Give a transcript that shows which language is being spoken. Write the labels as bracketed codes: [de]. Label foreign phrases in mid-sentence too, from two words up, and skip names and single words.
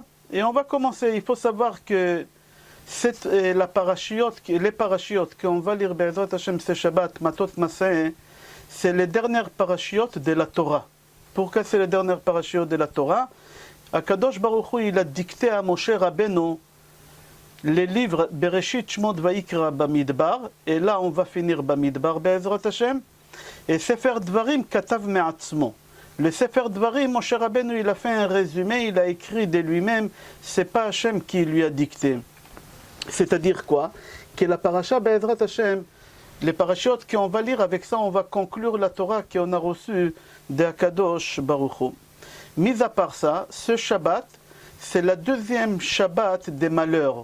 [fr] Et on va commencer. Il faut savoir que les parachiotes qu'on va lire [he] בעזרת השם [fr] ce Shabbat, Matot Maseh, c'est les dernières parachiotes de la Torah. Pourquoi c'est les dernières parachiotes de la Torah? [he] הקדוש ברוך הוא, [fr] il a dicté à Moshe Rabbeinu les livres Bereshit, Shmot, Vayikra, Bamidbar, et là on va finir Bamidbar, [he] בעזרת השם, [fr] et [he] ספר דברים, כתב מעצמו. [fr] Le Sefer Dvarim, Moshe Rabbeinu, il a fait un résumé, il a écrit de lui-même, c'est pas Hashem qui lui a dicté. C'est-à-dire quoi? Que la paracha [he] בעזרת השם, [fr] les parachiotes qu'on va lire, avec ça on va conclure la Torah qu'on a reçue de [he] הקדוש ברוך הוא. [fr] Mis à part ça, ce Shabbat, c'est la deuxième Shabbat des malheurs.